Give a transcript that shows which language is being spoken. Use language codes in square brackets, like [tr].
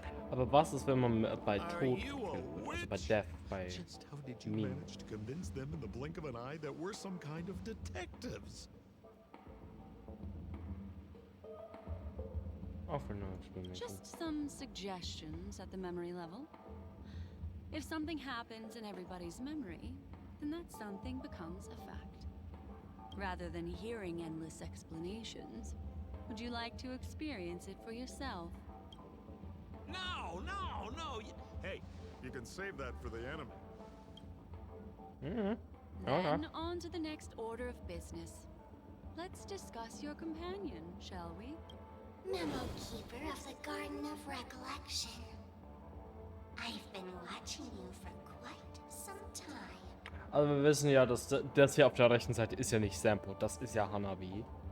[de] Aber was ist, wenn man bei Tod gekillt wird? Also bei Death, bei [en] Just how did you Meme. manage to convince them in the blink of an eye that we're some kind of detectives? Offer no explanation. Just some suggestions at the memory level. If something happens in everybody's memory, then that something becomes a fact. Rather than hearing endless explanations, would you like to experience it for yourself? No, no, no. Hey, you can save that for the enemy. Okay. Then on to the next order of business. Let's discuss your companion, shall we? Memo Keeper of the Garden of Recollection. I've been watching you for quite some time. [de] Also wir wissen ja, dass das hier auf der rechten Seite ist ja nicht Sampo, das ist ja Hanabi.